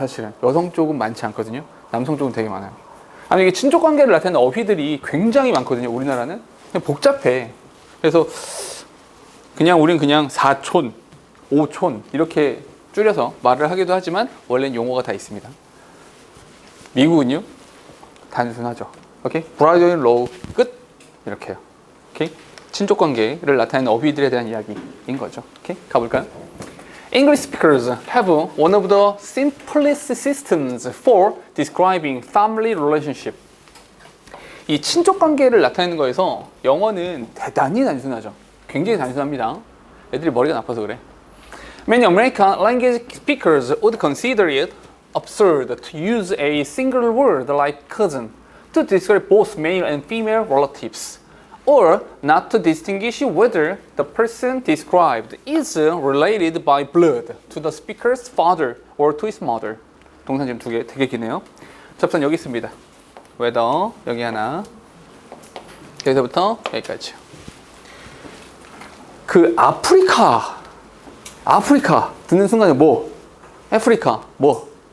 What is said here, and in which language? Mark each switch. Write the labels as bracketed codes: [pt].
[ko] 사실은 여성 쪽은 많지 않거든요. 남성 쪽은 되게 많아요. 아니, 이게 친족 관계를 나타내는 어휘들이 굉장히 많거든요. 우리나라는 그냥 복잡해. 그래서 우린 그냥 사촌, 오촌 이렇게 줄여서 말을 하기도 하지만 원래는 용어가 다 있습니다. 미국은요, 단순하죠. 오케이? brother in law 끝, 이렇게요. 오케이? 친족 관계를 나타내는 어휘들에 대한 이야기인 거죠. 오케이? 가볼까요? [en] English speakers have one of the simplest systems for describing family relationship. [ko] 이 친족 관계를 나타내는 거에서 영어는 대단히 단순하죠. 굉장히 단순합니다. 애들이 머리가 나빠서 그래. [en] Many American language speakers would consider it absurd to use a single word like cousin to describe both male and female relatives, or not to distinguish whether the person described is related by blood to the speaker's father or to his mother. [ko] 동사 지금 두 개 되게 기네요. 접선 여기 있습니다. whether 여기 하나, 여기서부터 여기까지요. 그 아프리카 듣는 순간에 뭐? 아프리카 뭐?